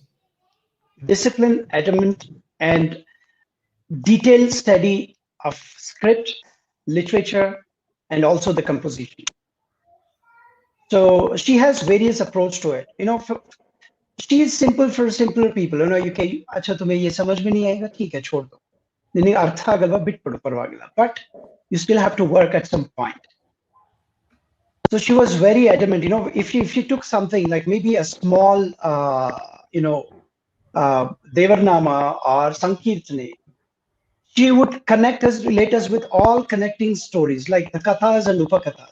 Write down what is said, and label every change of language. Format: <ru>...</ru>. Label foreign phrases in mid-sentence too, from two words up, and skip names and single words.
<en>Discipline, adamant, and detailed study of script, literature, and also the composition. So she has various approach to it. She is simple for simpler people. You can,</en> <hi>अच्छा तुम्हें ये समझ में नहीं आएगा, ठीक है, छोड़ दो.</hi> <kn>ನಿನಗೆ ಅರ್ಥ ಆಗಲ್ವಾ ಬಿಟ್ಬಿಡು ಪರವಾಗಿಲ್ಲ.</kn> <en>But you still have to work at some point. So she was very adamant. If she took something like maybe a small Devarnama or Sankirtane, she would connect us, relate us with all connecting stories like the kathas and upakathas.</en>